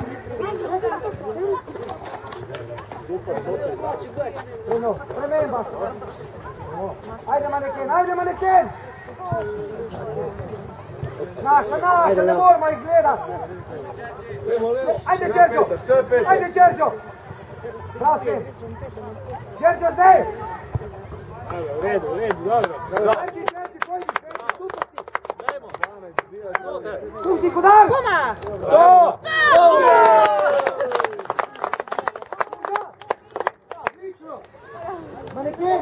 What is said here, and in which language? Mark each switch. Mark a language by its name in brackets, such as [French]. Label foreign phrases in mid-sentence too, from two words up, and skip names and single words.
[Slovenian] Prememba. [Croatian] Ajde Maniken. Naša, ne moramo ih gledat. Ajde Đerđo. Bravo Sven. [Slovenian] Đerđo zdaj. [Croatian] U redu, dobro. [Slovenian] Ajde Đerđi, pojdi, super si. [Croatian] Kužnik udar. To! Maniken.